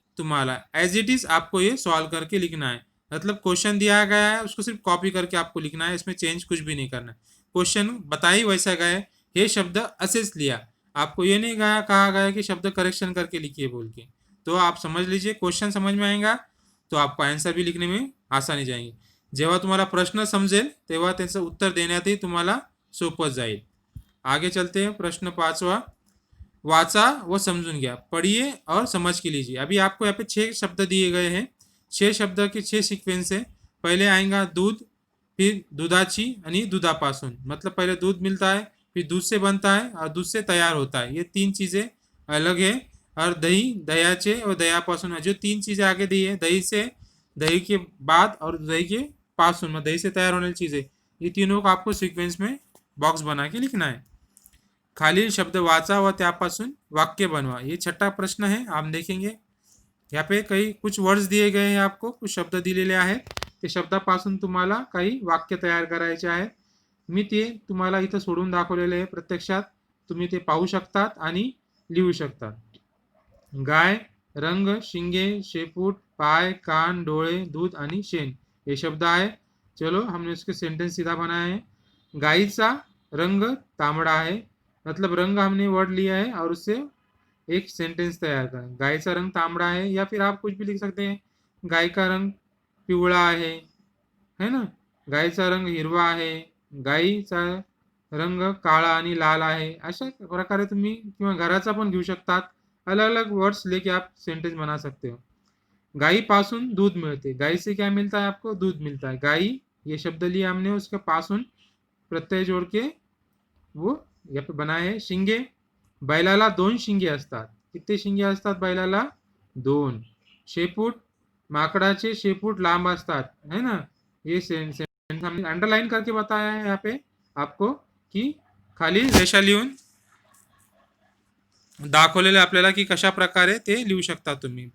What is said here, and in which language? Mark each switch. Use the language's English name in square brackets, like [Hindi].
[Hindi] तुम्हारा as it is आपको ये सॉल्व करके लिखना है। मतलब क्वेश्चन दिया गया है उसको सिर्फ कॉपी करके आपको लिखना है, इसमें चेंज कुछ भी नहीं करना है। क्वेश्चन बता ही वैसा गया है, ये शब्द असेस लिया, आपको ये नहीं कहा गया कि शब्द करेक्शन करके लिखिए बोल के। तो आप समझ लीजिए क्वेश्चन समझ में आएगा तो आपको आन्सर भी लिखणे में आसानी जाईल। [Marathi] जेव्हा तुम्हाला प्रश्न समजेल तेव्हा त्याचं उत्तर देण्यातही तुम्हाला सोपं जाईल। [Hindi] आगे चलते हैं। प्रश्न 5वां, [Marathi] वाचा व समझून घ्या, [Hindi] पढ़िए और समझ के लीजिए। अभी आपको यहाँ पे 6 शब्द दिए गए हैं, 6 शब्द के 6 सीक्वेंस है। पहले आएगा दूध, फिर दुधाची आणि दुधापासून, मतलब पहले दूध मिलता है, फिर दूध से बनता है और दूध से तैयार होता है, ये 3 चीज़ें अलग है। और दही, दह्याचे और दह्यापासून, जो 3 चीज़ें आगे दी है, दही से, दही के बाद और दही के पासून, मतलब दही से तैयार होने वाली चीज़ें, ये तीनों को आपको सीक्वेंस में बॉक्स बना के लिखना है। [Marathi] खालील शब्द वाचा व त्यापासून वाक्य बनवा, [Hindi] ये छठा प्रश्न है। आप देखेंगे यहाँ पे काही कुछ वर्ड्स दिए गए हैं, [Marathi] आपको कुछ शब्द दिलेले आहेत, ते शब्दापासून तुम्हाला काही वाक्य तयार करायचे आहे। मी ते तुम्हाला इथं सोडून दाखवलेले आहे, प्रत्यक्षात तुम्ही ते पाहू शकतात आणि लिहू शकतात। गाय, रंग, शिंगे, शेपूट, पाय, कान, डोळे, दूध आणि शेण, ये शब्द आहे। [Hindi] चलो हमने उसके सेंटेंस सीधा बनाया है। गायचा रंग तांबडा है, मतलब रंग हमने वर्ड लिया है और उससे एक सेंटेंस तैयार करें। गाय का रंग तांबडा है, या फिर आप कुछ भी लिख सकते हैं, गाय का रंग पिवळा है ना, [Marathi] गायचा रंग हिरवा आहे, गायीचा रंग काळा आणि लाल आहे। अशा प्रकारे तुम्ही किंवा घराचा पण घेऊ शकतात, [Hindi] अलग अलग वर्ड्स लेके आप सेंटेंस बना सकते हो। गाय पासून दूध मिलते, गाय से क्या मिलता है, आपको दूध मिलता है। गाय, ये शब्द लिया हमने, उसके पासून प्रत्यय जोड़ के वो यहाँ पे बनाए है। [Marathi] शिंगे, बैलाला 2 शिंगे असतात, किती शिंगे असतात बैलाला, 2। [Hindi] शेपूट, [Marathi] माकडाचे शेपूट लांब असतात, [Hindi] है ना, ये सेंटेंस हमने अंडरलाइन करके बताया है यहाँ पे आपको, [Marathi] की खाली रेषा लिहून दाखवलेले आपल्याला की कशा प्रकारे ते लिहू शकता तुम्ही।